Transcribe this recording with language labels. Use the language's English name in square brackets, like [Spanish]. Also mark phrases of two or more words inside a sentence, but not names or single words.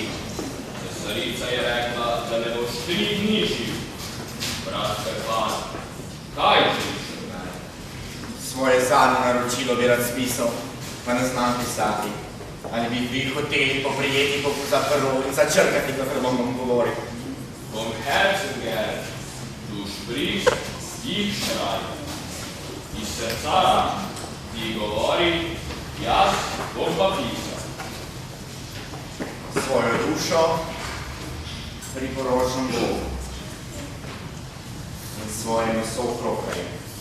[Slovenian] Cesarica je rekla, da ne boš 3 dni živ. Brat Krpan, kaj želiš od mene? Svoje zadnje naročilo bi rad spisal, pa ne znam pisati. Ali bi vi hoteli poprijeti za prvo in začrkati, kakor bom govoril? [German] Vom Herzen gern, du sprichst, ich schreibe. [Slovenian] Iz srca ti govori, jaz bom pa pisal. Svojo dušo priporočam Bogu in svojim soprokarjem.